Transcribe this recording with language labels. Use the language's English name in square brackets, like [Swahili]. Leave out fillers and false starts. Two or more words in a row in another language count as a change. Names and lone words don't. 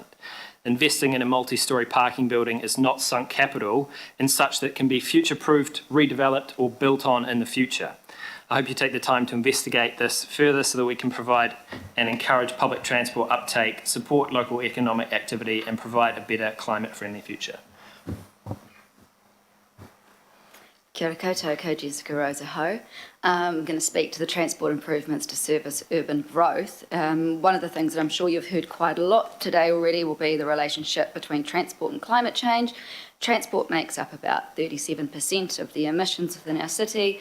[English] Investing in a multi-storey parking building is not sunk capital in such that it can be future-proofed, redeveloped or built on in the future. I hope you take the time to investigate this further so that we can provide and encourage public transport uptake, support local economic activity and provide a better climate-friendly future. [Māori] Kia ora koutou, ko Jessica Rosa Ho. [English] I'm going to speak to the transport improvements to service urban growth. One of the things that I'm sure you've heard quite a lot today already will be the relationship between transport and climate change. Transport makes up about 37% of the emissions within our city.